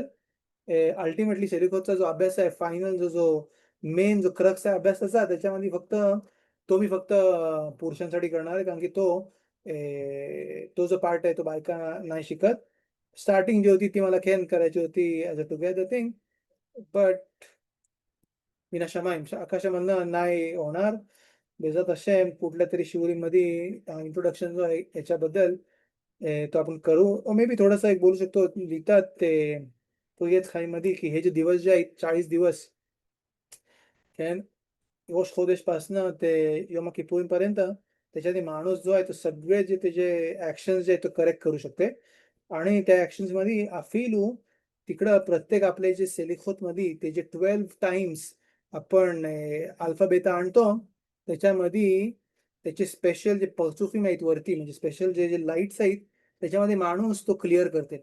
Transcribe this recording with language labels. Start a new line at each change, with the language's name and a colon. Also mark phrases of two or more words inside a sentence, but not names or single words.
Marathi: अल्टिमेटली सेलिखोतचा जो अभ्यास आहे, फायनल जो मेन जो क्रक्स आहे अभ्यासाचा, त्याच्यामध्ये मी फक्त पुरुषांसाठी करणार आहे, कारण की तो तो जो पार्ट आहे तो बायका नाही शिकत. स्टार्टिंग जी होती ती मला खेळ करायची होती
English: as a together thing,
Marathi: बट विना शमाईम आकाशामधनं नाही होणार.
Hebrew: בעזרת השם
Marathi: कुठल्या तरी शिवरीमध्ये इंट्रोडक्शन जो आहे याच्याबद्दल तो आपण करू.
English: maybe
Marathi: थोडंसं एक बोलू शकतो. लिहितात ते पोयत खाईमध्ये की हे जे दिवस जे आहेत 40 दिवस,
Hebrew: כן, ראש חודש
Marathi: पासनं ते यम किपुरीपर्यंत त्याच्यात माणूस जो आहे तो सगळे जे त्याचे ॲक्शन्स जे आहेत तो करेक्ट करू शकते. आणि त्या ॲक्शन्समध्ये अफिलू तिकडं प्रत्येक आपले जे सेलिखोतमध्ये ते जे 12 टाइम्स आपण
English: alpha beta
Marathi: आणतो, त्याच्यामध्ये त्याचे स्पेशल जे परचुफिंग आहेत वरती, म्हणजे स्पेशल जे जे लाईट्स आहेत त्याच्यामध्ये माणूस तो क्लिअर करते.